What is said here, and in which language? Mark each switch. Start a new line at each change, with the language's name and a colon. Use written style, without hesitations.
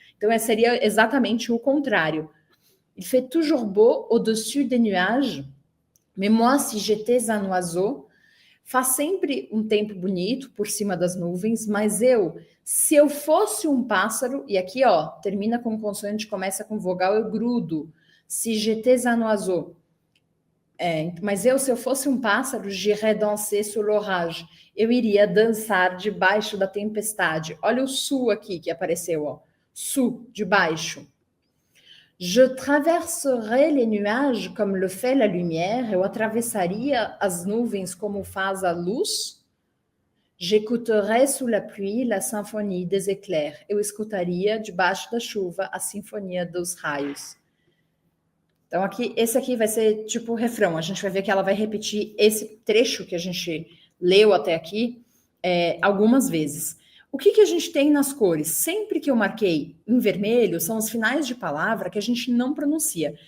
Portuguese: Então, seria exatamente o contrário.
French: Il fait toujours beau au-dessus des nuages, mais moi, si j'étais un oiseau,
Portuguese: faz sempre um tempo bonito por cima das nuvens, mas se eu fosse um pássaro, e aqui, ó, termina com consoante, começa com vogal, eu grudo.
French: Si j'étais un oiseau.
Portuguese: Mas se eu fosse um pássaro,
French: j'irais danser sous l'orage.
Portuguese: Eu iria dançar debaixo da tempestade. Olha o su aqui que apareceu, ó. Su, de baixo.
French: Je traverserai les nuages comme le fait la lumière.
Portuguese: Eu atravessaria as nuvens como faz a luz.
French: J'écouterai sous la pluie la symphonie des éclairs.
Portuguese: Eu escutaria debaixo da chuva a sinfonia dos raios. Então, esse aqui vai ser tipo o refrão. A gente vai ver que ela vai repetir esse trecho que a gente leu até aqui algumas vezes. O que a gente tem nas cores? Sempre que eu marquei em vermelho, são os finais de palavra que a gente não pronuncia.